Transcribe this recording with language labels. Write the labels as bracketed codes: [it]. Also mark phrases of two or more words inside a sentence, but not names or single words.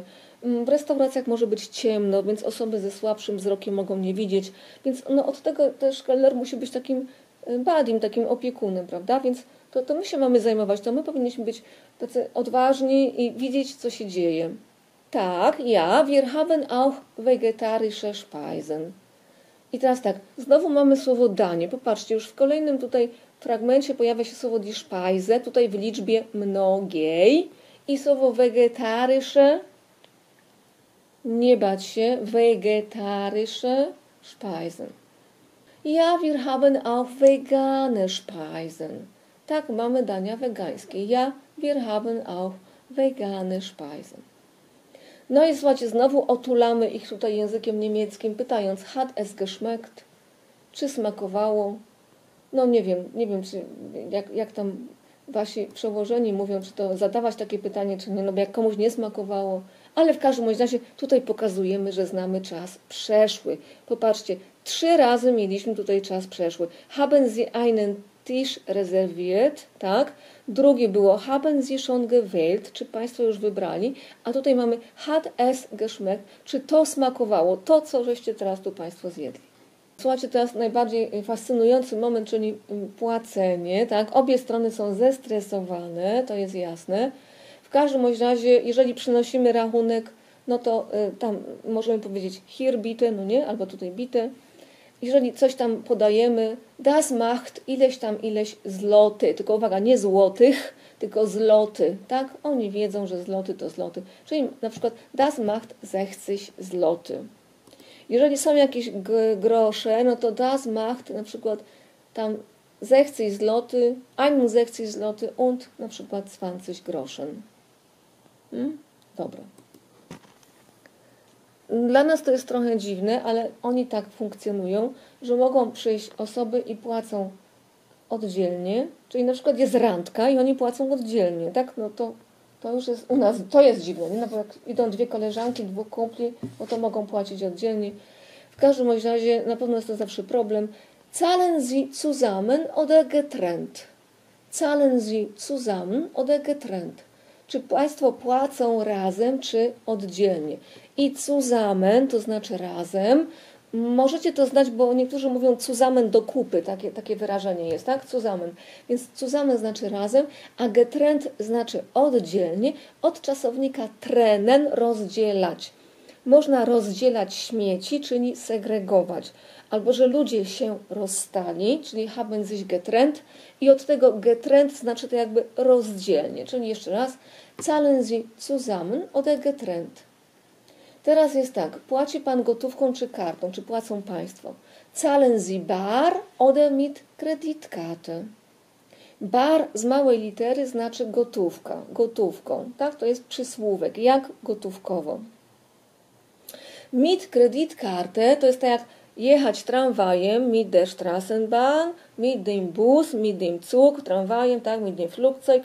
[pl] W restauracjach może być ciemno, więc osoby ze słabszym wzrokiem mogą nie widzieć. Więc no, od tego też kelner musi być takim badim, takim opiekunem, prawda? Więc to my się mamy zajmować, to my powinniśmy być tacy odważni i widzieć, co się dzieje. Tak, [de] ja, wir haben auch vegetarische Speisen. [pl] I teraz tak, znowu mamy słowo danie. Popatrzcie, już w kolejnym tutaj fragmencie pojawia się słowo [de] die Speise, [pl] tutaj w liczbie mnogiej. I słowo vegetarische, nie bać się, [de] vegetarische Speisen. Ja, wir haben auch vegane Speisen. [pl] Tak, mamy dania wegańskie. [de] Ja, wir haben auch vegane Speisen. [pl] No i słuchajcie, znowu otulamy ich tutaj językiem niemieckim, pytając, [de] hat es geschmeckt? [pl] Czy smakowało? No nie wiem czy, jak tam wasi przełożeni mówią, czy to zadawać takie pytanie, czy nie, no bo jak komuś nie smakowało. Ale w każdym razie tutaj pokazujemy, że znamy czas przeszły. Popatrzcie, 3 razy mieliśmy tutaj czas przeszły. [de] Haben Sie einen Tisch reserviert, [pl] tak? Drugie było [de] haben Sie schon gewählt, [pl] czy Państwo już wybrali, a tutaj mamy [de] hat es geschmeckt, [pl] czy to smakowało, to co żeście teraz tu Państwo zjedli. Słuchajcie, teraz najbardziej fascynujący moment, czyli płacenie, tak? Obie strony są zestresowane, to jest jasne. W każdym razie, jeżeli przynosimy rachunek, no to tam możemy powiedzieć [de] hier bitte, [pl] no nie, albo tutaj bitte. Jeżeli coś tam podajemy, [de] das macht [pl] ileś zloty, tylko uwaga, nie złotych, tylko zloty, tak? Oni wiedzą, że zloty to zloty. Czyli na przykład [de] das macht [pl] 60 zloty. Jeżeli są jakieś grosze, no to [de] das macht [pl] na przykład tam 60 zloty, 61 zloty und na przykład 20 groschen. Dobra. Dla nas to jest trochę dziwne, ale oni tak funkcjonują, że mogą przyjść osoby i płacą oddzielnie, czyli na przykład jest randka i oni płacą oddzielnie, tak? No to już jest u nas, to jest dziwne, nie? No bo jak idą 2 koleżanki, 2 kumpli, no to mogą płacić oddzielnie. W każdym razie na pewno jest to zawsze problem. [de] Zahlen Sie zusammen oder getrennt? Zahlen Sie zusammen oder getrennt? [pl] Czy Państwo płacą razem, czy oddzielnie? I zusammen, to znaczy razem. Możecie to znać, bo niektórzy mówią zusammen do kupy, takie wyrażenie jest, tak? [de] Zusammen. [pl] Więc zusammen znaczy razem, a getrennt znaczy oddzielnie, od czasownika trennen, rozdzielać. Można rozdzielać śmieci, czyli segregować. Albo, że ludzie się rozstali, czyli [de] haben sich getrennt [pl] i od tego getrennt znaczy to jakby rozdzielnie. Czyli jeszcze raz, [de] zahlen Sie zusammen oder getrennt. [pl] Teraz jest tak, płaci Pan gotówką czy kartą, czy płacą Państwo. [de] Zahlen Sie bar oder mit Kreditkarte. [pl] Bar z małej litery znaczy gotówka, gotówką. Tak? To jest przysłówek, jak gotówkowo. [de] Mit Kreditkarte [pl] to jest tak jak jechać tramwajem, [de] mit der Straßenbahn, mit dem Bus, mit dem Zug, [pl] tramwajem, tak, [de] mit dem Flugzeug.